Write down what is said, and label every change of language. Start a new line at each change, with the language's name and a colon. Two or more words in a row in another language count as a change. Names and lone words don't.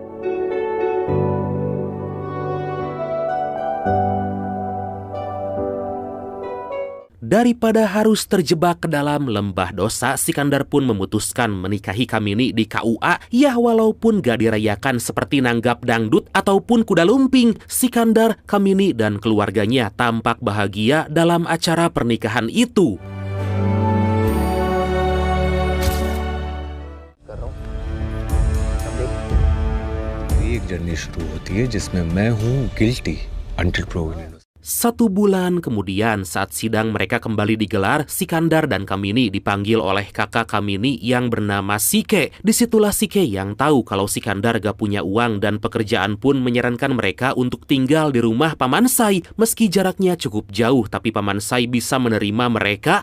Indonesian: Daripada harus terjebak ke dalam lembah dosa, Sikandar pun memutuskan menikahi Kamini di KUA. Ya, walaupun gak dirayakan seperti nanggap dangdut ataupun kuda lumping, Sikandar, Kamini, dan keluarganya tampak bahagia dalam acara pernikahan itu.
Hindi: एक जर्नी शुरू होती है जिसमें मैं हूँ गिल्टी
English: until proven.
Indonesian: 1 bulan kemudian, saat sidang mereka kembali digelar, Sikandar dan Kamini dipanggil oleh kakak Kamini yang bernama Sike. Disitulah Sike yang tahu kalau Sikandar gak punya uang dan pekerjaan pun menyarankan mereka untuk tinggal di rumah Paman Sai. Meski jaraknya cukup jauh, tapi Paman Sai bisa menerima mereka.